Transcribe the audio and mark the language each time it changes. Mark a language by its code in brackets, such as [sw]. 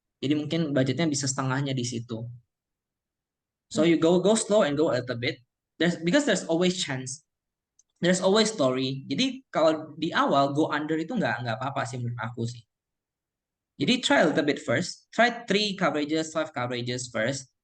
[id] Jadi mungkin budgetnya bisa setengahnya di situ. [en] So you go slow and go a little bit. Because there's always chance. There's always story. [id] Jadi kalau di awal [en] go under [id] itu nggak apa-apa sih menurut aku sih. Jadi [en] try a little bit first. Try 3 coverages, 5 coverages first.